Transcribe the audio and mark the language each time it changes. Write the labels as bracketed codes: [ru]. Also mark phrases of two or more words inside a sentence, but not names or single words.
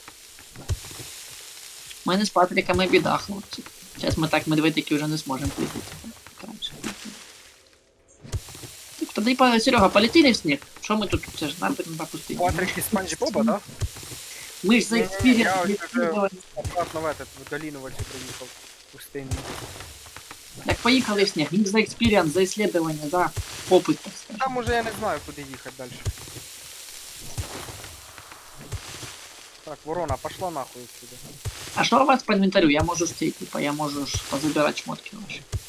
[uk] У мене з Патриком і біда, хлопці. Зараз ми так медведики вже не зможемо плити. як раніше. Так, тоді, Серега, полетіли в сніг? Що ми тут? Це ж нам на пустині. Патрик із Спанч Боба, да? Ми ж за Ні-ні-ні, експірієнс я ось відслідували. [ru] Обратно в этот, [uk] в долину в оцю приїхав. Пустинну. Так поїхали в сніг. Він за експірієнс, за ісследування, за опит, так сказати. Там уже я не знаю, куди їхати далі. Так, ворона, [ru] пошла нахуй отсюда. [uk] А що у вас по інвентарю? Я можу стій, типа, я можу ж позабирати шмотки ваші.